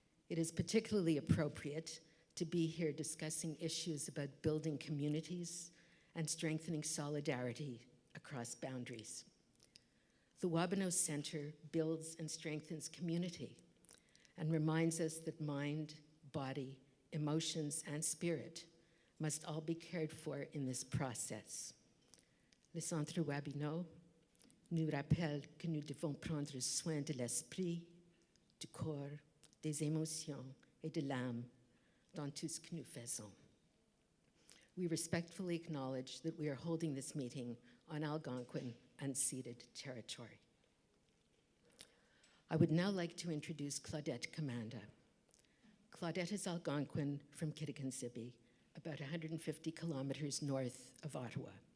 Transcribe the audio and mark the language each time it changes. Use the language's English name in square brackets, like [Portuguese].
[English] It is particularly appropriate to be here discussing issues about building communities and strengthening solidarity across boundaries. The Wabinos Center builds and strengthens community and reminds us that mind, body, emotions, and spirit must all be cared for in this process. [French] Le Centre Wabino nous rappelle que nous devons prendre soin de l'esprit, du corps, des émotions et de l'âme dans tout ce que nous faisons. [English] We respectfully acknowledge that we are holding this meeting on Algonquin unceded territory. I would now like to introduce Claudette Commanda. Claudette is Algonquin from Kittakinsippi, about 150 kilometers north of Ottawa.